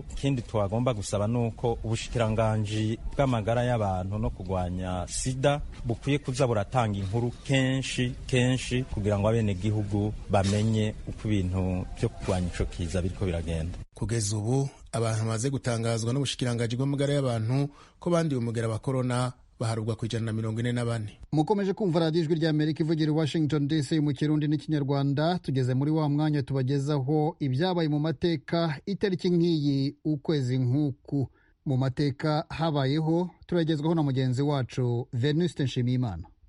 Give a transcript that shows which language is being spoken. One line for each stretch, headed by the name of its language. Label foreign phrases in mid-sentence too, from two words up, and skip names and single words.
Rundi: Ikindi twagomba gusaba nuko ubushikiranganji bw'amagara y'abantu no kurwanya sida bukwiye kuza buratanga inkuru kenshi kugira ngo abene gihugu bamenye uko ibintu byo kurwanya ico kiza biriko biragenda. Kugeza ubu abantu bamaze gutangazwa n'ubushikiranganji bw'amagara y'abantu ko bandiye umugera wa corona baharugwa ku 144.
Kinyarwanda: Mukomeje kumva radiyo ijwi ry'Amerika ivugira i Washington DC mu Kirundi n'Ikinyarwanda. Tugeze muri wa mwanya tubagezaho ibyabaye mu mateka itariki nk'iyi ukwezi nk'uku mu mateka habayeho, turagezwaho na mugenzi wacu Venuste Nshimiyimana.